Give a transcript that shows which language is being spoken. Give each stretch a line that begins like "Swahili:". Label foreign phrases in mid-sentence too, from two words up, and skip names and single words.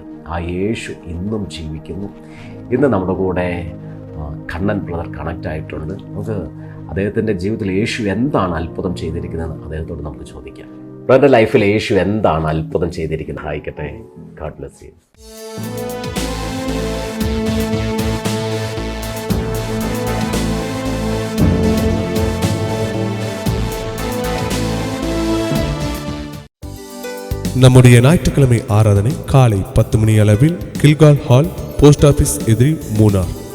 Malayalam: ആ യേശു ഇന്നും ജീവിക്കുന്നു. ഇന്ന് നമ്മുടെ കൂടെ കണ്ണൻ ബ്രദർ കണക്റ്റ് ആയിട്ടുണ്ട്. നമുക്ക് അദ്ദേഹത്തിൻ്റെ ജീവിതത്തിൽ യേശു എന്താണ് അത്ഭുതം ചെയ്തിരിക്കുന്നതെന്ന് അദ്ദേഹത്തോട് നമുക്ക് ചോദിക്കാം. ബ്രദറിൻ്റെ ലൈഫിൽ യേശു എന്താണ് അത്ഭുതം ചെയ്തിരിക്കുന്നത്? ആയിക്കട്ടെ.
English: God bless you.
Tamil: நம்முடைய ஞாயிற்றுக்கிழமை ஆராதனை காலை 10 மணி அளவில் கில்கால் ஹால்,
English: post office
Tamil: எதிரி, மூனார்.